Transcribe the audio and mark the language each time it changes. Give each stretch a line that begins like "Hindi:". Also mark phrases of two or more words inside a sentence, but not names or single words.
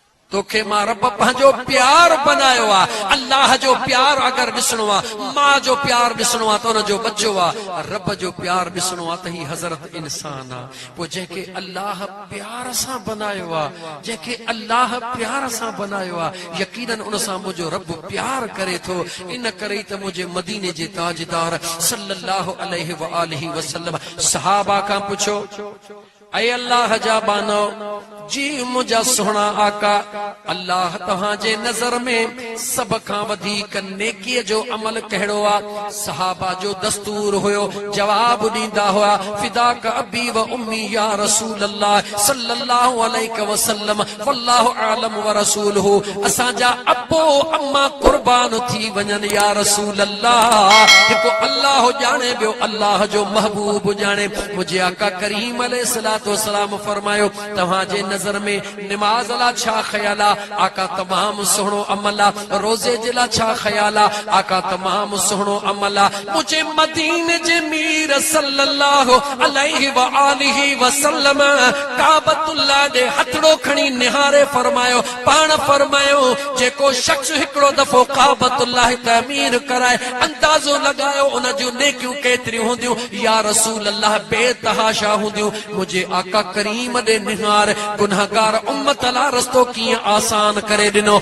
Sindhi: तोखे मां रब पंहिंजो प्यार बनायो आ। अल्लाह जो प्यार अगर ॾिसणो आ, मां जो प्यार ॾिसणो आ त उन जो बच्चो आ, रब जो प्यार ॾिसणो आ त ही हज़रत इंसान आ। पोइ जंहिंखे अल्लाह प्यार सां बनायो आ, जंहिंखे अल्लाह प्यार सां बनायो आ, यकीनन उन सां मुंहिंजो रब प्यार करे थो। इन करे त मुंहिंजे मदीने जे ताजदार
Arabic: صلى الله عليه وآله وسلم
Sindhi: सहाबा खां पुछो, ऐ अल्लाह जा बानो जी मुंहिंजा सुहिणा आका, अल्लाह तव्हांजे नज़र में सभ खां वधीक नेकीअ जो अमल कहिड़ो आ? सहाबा जो दस्तूर हुयो, जवाब ॾींदा हुआ,
Arabic: فداك أبي وأمي يا رسول الله صلى الله عليه وسلم والله أعلم ورسوله.
Sindhi: असांजा अबो अम्मा कुर्बान थी वञनि
Arabic: يا رسول الله.
Sindhi: हिकु अल्लाह ॼाणे, ॿियो अल्लाह जो महबूब ॼाणे। मुंहिंजे आका करीम
Arabic: عليه الصلاة والسلام
Sindhi: फरमायो, तव्हांजे नज़र में निमाज़ ला छा ख्याल आ? आका तमाम सुहिणो अमल आ। रोज़े जे ला छा ख्याल आ? आका तमाम सुहिणो अमल आ। मुझे मदीने जे मीर
Arabic: صلى الله عليه وآله وسلم
Sindhi: काबतुल्लाह दे हथड़ो खणी निहारे फरमायो, पाण फरमायो, जेको शख्स हिकड़ो दफ़ो काबतुल्लाह तमीर कराए, अंदाज़ो लगायो उन जूं नेकियूं केतिरियूं हूंदियूं
Arabic: يا رسول الله,
Sindhi: बेतहाशा हूंदियूं। मुझे आका करीम दे निहार गुनाहगार उम्मत ला रस्तो कीअं आसान करे ॾिनो।